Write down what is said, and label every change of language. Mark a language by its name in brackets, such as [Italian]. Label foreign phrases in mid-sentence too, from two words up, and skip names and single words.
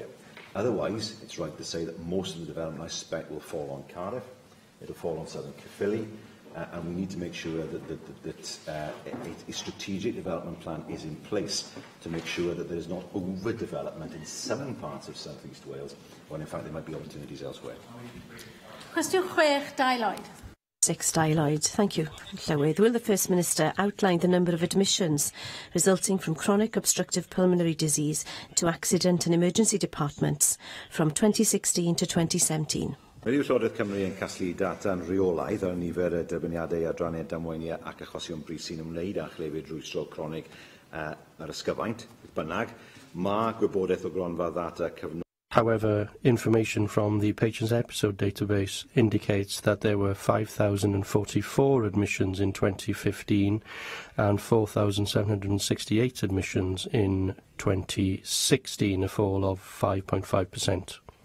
[English] Otherwise, it's right to say that most of the development, I suspect, will fall on Cardiff, it'll fall on southern Caerphilly, and we need to make sure that a strategic development plan is in place to make sure that there is not overdevelopment in some parts of South East Wales, when in fact there might be opportunities elsewhere. [Welsh] Cwestiwn 6, Dai Lloyd. 6, Dai Lloyd. [English] Thank you, Llywydd. Will the First Minister outline the number of admissions resulting from chronic obstructive pulmonary disease to accident and emergency departments from 2016 to 2017? [Welsh] Mae Llywodraeth Cymru yn casglu data'n rheolaidd ar nifer y derbyniadau adrannau damweinia ac achosion brys sy'n ymwneud â chlefyd rwystro cronig ar ysgyfaint, bynnag. Mae gwybodaeth o gronfa ddata cyfnod. [English] However, information from the Patients Episode database indicates that there were 5,044 admissions in 2015 and 4,768 admissions in 2016, a fall of 5.5%.